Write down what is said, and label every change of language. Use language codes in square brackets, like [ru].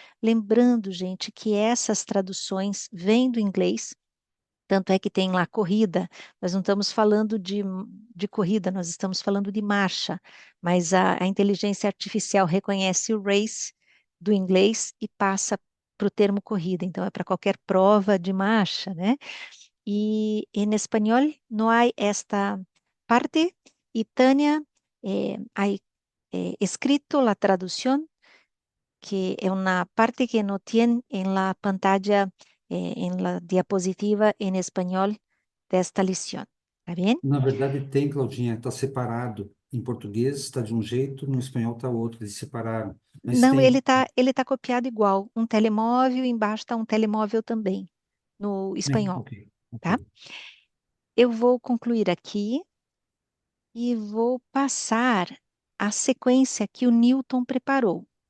[pt] Lembrando, gente, que essas traduções vêm do inglês, tanto é que tem lá corrida, nós não estamos falando de corrida, nós estamos falando de marcha, mas a inteligência artificial reconhece o race do inglês e passa para o termo corrida, então é para qualquer prova de marcha, né? [es] Y en español no hay esta parte y Tania hay escrito la traducción, que es una parte que no tiene en la pantalla, en la diapositiva en español de esta lección. ¿Está bien? [pt] Na verdade, tem, Claudinha, está separado. Em português está de um jeito, no espanhol está outro, eles separaram. Mas Não, tem. ele tá copiado igual. Um telemóvel, embaixo está um telemóvel também, no espanhol, Ok, ok. tá? Eu vou concluir aqui e vou passar a sequência que o Newton preparou.